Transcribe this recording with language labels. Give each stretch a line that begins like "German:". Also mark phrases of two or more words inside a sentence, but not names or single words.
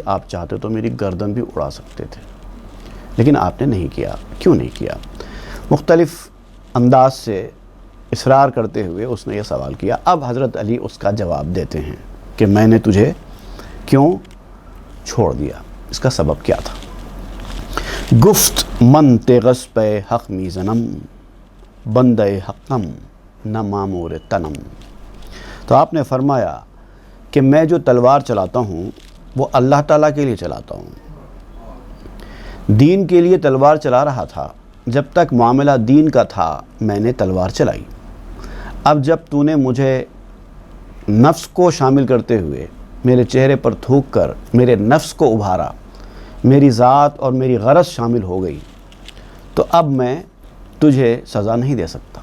Urdu: آپ چاہتے تو میری گردن بھی اڑا سکتے تھے، لیکن آپ نے نہیں کیا. کیوں نہیں کیا؟ مختلف انداز سے اصرار کرتے ہوئے اس نے یہ سوال کیا. اب حضرت علی اس کا جواب دیتے ہیں کہ میں نے تجھے کیوں چھوڑ دیا، اس کا سبب کیا تھا.
Persian: گفت من تیغس پہ حق می زنم بندے حقم نہ مامور تنم.
Urdu: تو آپ نے فرمایا کہ میں جو تلوار چلاتا ہوں وہ اللہ تعالیٰ کے لیے چلاتا ہوں، دین کے لیے تلوار چلا رہا تھا. جب تک معاملہ دین کا تھا میں نے تلوار چلائی. اب جب تو نے مجھے نفس کو شامل کرتے ہوئے میرے چہرے پر تھوک کر میرے نفس کو ابھارا، میری ذات اور میری غرض شامل ہو گئی، تو اب میں تجھے سزا نہیں دے سکتا.